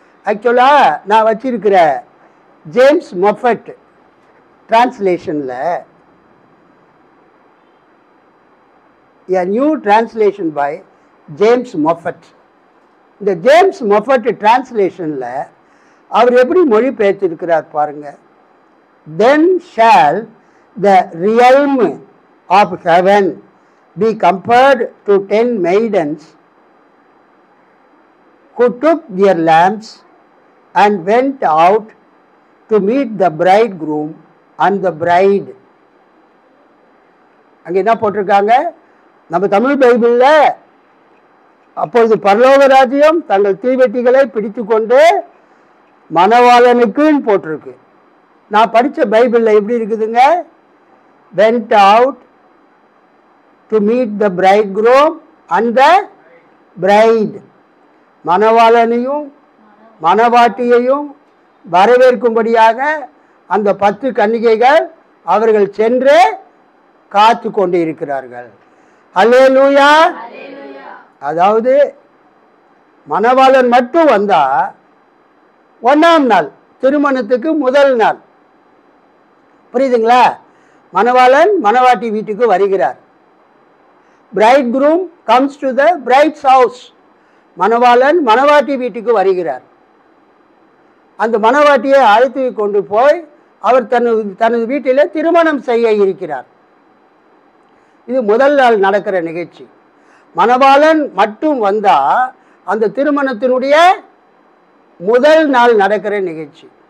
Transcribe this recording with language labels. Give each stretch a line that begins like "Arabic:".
Tamil: ஆக்சுவலாக நான் வச்சிருக்கிற James Moffat டிரான்ஸ்லேஷனில்,
English: a new translation by
Tamil: James Moffat, இந்த ஜேம்ஸ் மொஃபட் டிரான்ஸ்லேஷனில் அவர் எப்படி மொழிபெயர்த்திருக்கிறார் பாருங்க.
English: Then shall the realm of heaven be compared to 10 maidens who took their lamps and went out to meet the bridegroom and the bride.
Tamil: அங்கே என்ன போட்டிருக்காங்க? நம்ம தமிழ் பைபிளில் அப்பொழுது பரலோக ராஜ்யம் தங்கள் தீவெட்டிகளை பிடித்து கொண்டு மணவாளனுக்குன்னு போட்டிருக்கு. நான் படித்த பைபிளில் எப்படி இருக்குதுங்க?
English: went out to meet the bridegroom and the bride,
Tamil: மணவாளனையும் மணவாட்டியையும் வரவேற்கும்படியாக அந்த 10 கன்னிகைகள் அவர்கள் சென்று காத்து கொண்டு இருக்கிறார்கள். அல்லேலூயா. அதாவது மணவாளன் மட்டும் வந்தா 1ஆம் நாள், திருமணத்துக்கு முதல் நாள், புரியுதுங்களா? மணவாளன் மணவாட்டி வீட்டுக்கு வருகிறார்.
English: bridegroom comes to the bride's house,
Tamil: மணவாளன் மணவாட்டி வீட்டுக்கு வருகிறார். அந்த மணவாட்டியை அழைத்து கொண்டு போய் அவர் தனது வீட்டில் திருமணம் செய்ய இருக்கிறார். இது முதல் நாள் நடக்கிற நிகழ்ச்சி. மணவாளன் மட்டும் வந்தா அந்த திருமணத்தினுடைய முதல் நாள் நடக்கிற நிகழ்ச்சி.